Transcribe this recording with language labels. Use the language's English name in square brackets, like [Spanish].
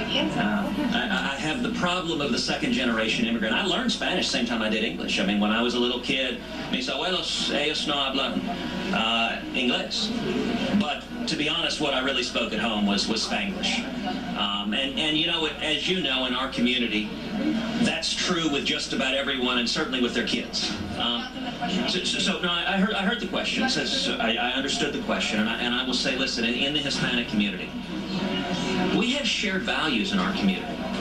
[English] I have the problem of the second generation immigrant. I learned Spanish the same time I did English. I mean, when I was a little kid, [Spanish] mis abuelos, ellos no hablan inglés. [English] But to be honest, what I really spoke at home was Spanglish. And you know, as you know, in our community, that's true with just about everyone, and certainly with their kids. So no, I heard the question. I understood the question, and I will say, listen, in the Hispanic community, we have shared values in our community.